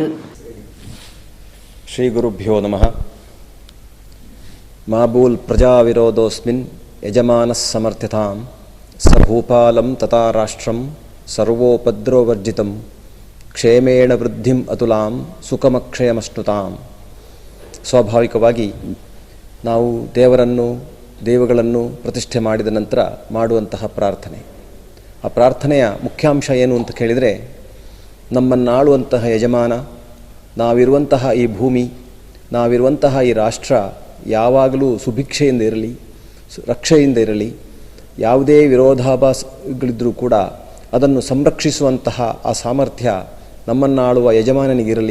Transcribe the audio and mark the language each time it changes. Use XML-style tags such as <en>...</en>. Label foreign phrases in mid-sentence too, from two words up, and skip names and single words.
<sa>ಶ್ರೀ ಗುರುಭ್ಯೋ ನಮಃ. ಮಾಬೂಲ್ ಪ್ರಜಾ ವಿರೋಧೋಸ್ಮಿನ್ ಯಜಮಾನಸ್ ಸಮರ್ಥ್ಯತಾಂ ಸಭೂಪಾಲಂ ತಥಾ ರಾಷ್ಟ್ರಂ ಸರ್ವೋಪದ್ರವರ್ಜಿತಂ ಕ್ಷೇಮೇಣ ವೃದ್ಧಿಂ ಅತುಲಾಂ ಸುಖಮಕ್ಷಯಮಶ್ನುತಾಂ.</sa> <kn>ಸ್ವಾಭಾವಿಕವಾಗಿ ನಾವು ದೇವಗಳನ್ನು ಪ್ರತಿಷ್ಠೆ ಮಾಡಿದ ನಂತರ ಮಾಡುವಂತಹ ಪ್ರಾರ್ಥನೆ. ಆ ಪ್ರಾರ್ಥನೆಯ ಮುಖ್ಯಾಂಶ ಏನು ಅಂತ ಕೇಳಿದರೆ, ನಮ್ಮನ್ನಾಳುವಂತಹ ಯಜಮಾನ, ನಾವಿರುವಂತಹ ಈ ಭೂಮಿ, ನಾವಿರುವಂತಹ ಈ ರಾಷ್ಟ್ರ ಯಾವಾಗಲೂ ಸುಭಿಕ್ಷೆಯಿಂದ ಇರಲಿ, ರಕ್ಷೆಯಿಂದ ಇರಲಿ, ಯಾವುದೇ ವಿರೋಧಾಭಾಸಗಳಿದ್ದರೂ ಕೂಡ ಅದನ್ನು ಸಂರಕ್ಷಿಸುವಂತಹ ಆ ಸಾಮರ್ಥ್ಯ ನಮ್ಮನ್ನಾಳುವ ಯಜಮಾನನಿಗಿರಲಿ.</kn>